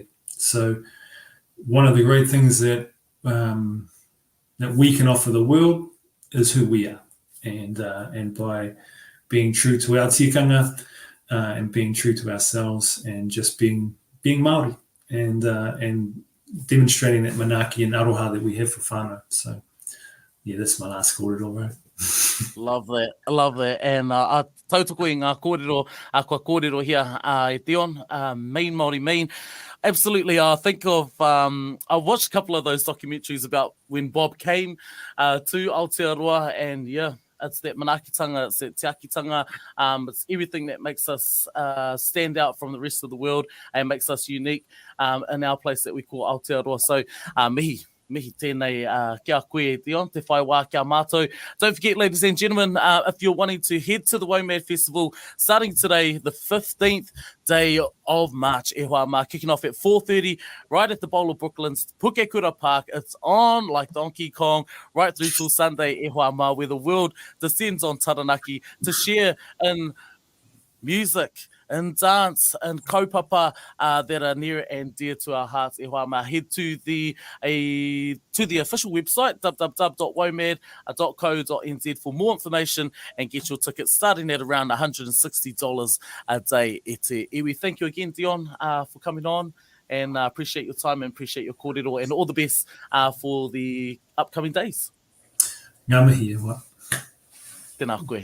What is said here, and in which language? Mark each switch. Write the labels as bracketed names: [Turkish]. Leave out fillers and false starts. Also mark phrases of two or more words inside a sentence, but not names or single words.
[English] So one of the great things that we can offer the world is who we are, and by being true to our tikanga and being true to ourselves, and just being Māori, and demonstrating that manaki and aroha that we have for whānau. So yeah, that's my last kōrero, bro. Love that. And [Māori] tautoko i ngā kōrero, kua kōrero here, [English] Dion, mean Māori mean. Absolutely. I think of, I watched a couple of those documentaries about when Bob came to Aotearoa, and yeah, it's that manakitanga, it's that te akitanga, it's everything that makes us stand out from the rest of the world and makes us unique in our place that we call Aotearoa. [Māori] So, mihi tēnei kia koe, Dion, te whai wā kia mātou. [English] Don't forget, ladies and gentlemen, if you're wanting to head to the Womad Festival, starting today, the 15th day of March, [Māori] e hoa mā, [English] kicking off at 4:30, right at the Bowl of Brooklyn's Pukekura Park. It's on like Donkey Kong, right through till Sunday, [Māori] e hoa mā, [English] where the world descends on Taranaki to share in music and dance and kaupapa that are near and dear to our hearts. [Māori] E hoa mā, [English] head to the official website, www.womad.co.nz, for more information and get your tickets starting at around $160 a day. [Māori] E te iwi. [English] Thank you again, Dion, for coming on, and appreciate your time and appreciate your kōrero, and all the best for the upcoming days. [Māori] Ngā mihi e wā. Tēnā koe.